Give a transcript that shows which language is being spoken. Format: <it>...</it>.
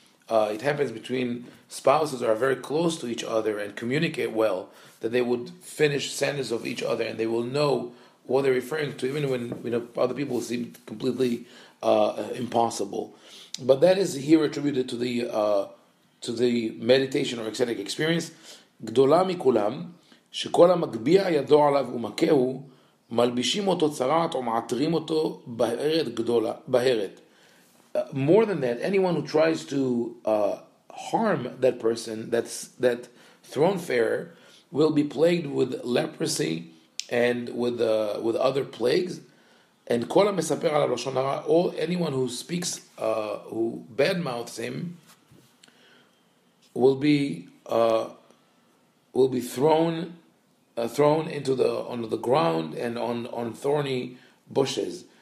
<en>It happens between spouses that are very close to each other and communicate well, that they would finish sentences of each other and they will know what they're referring to, even when other people seem completely impossible. But that is here attributed to the meditation or ecstatic experience.</en> <he>גדולה מכולם, שכל המגביה ידו עליו ומכהו, מלבישים אותו צרעת ומעטרים אותו בהרת.</he> <en>More than that, anyone who tries to harm that person, that throne farer, will be plagued with leprosy and with other plagues. And</en> <he>כל המספר עליו לשון הרע,</he> <en>anyone who speaks, who badmouths him, will be thrown onto the ground and on thorny bushes.</en>